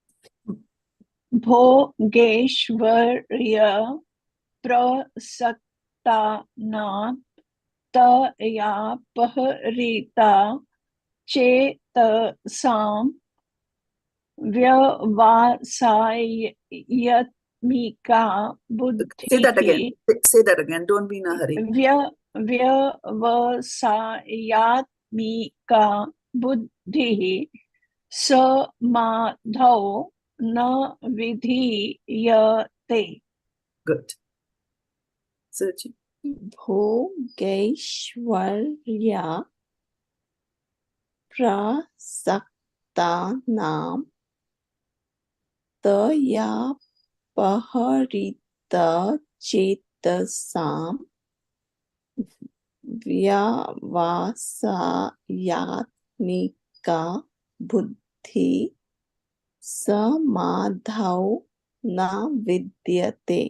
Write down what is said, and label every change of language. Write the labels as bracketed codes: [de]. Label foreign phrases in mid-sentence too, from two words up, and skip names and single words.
[sa] भोगैश्वर्य-प्रसक्तानां, प्रसक्तानाम् तयापहृत-चेतसाम् व्यवसाय-आत्मिका [en] Say that again. [sa] बुद्धिः [en] Say that again. Don't be in a hurry. [sa] व्यवसायात्मिका बुद्धिः समाधौ न विधीयते. [en] Good. Suchi. [sa] भोगैश्वर्य-प्रसक्तानां तयापहृत-चेतसाम् व्यवसायात्मिका बुद्धिः समाधौ न विधीयते.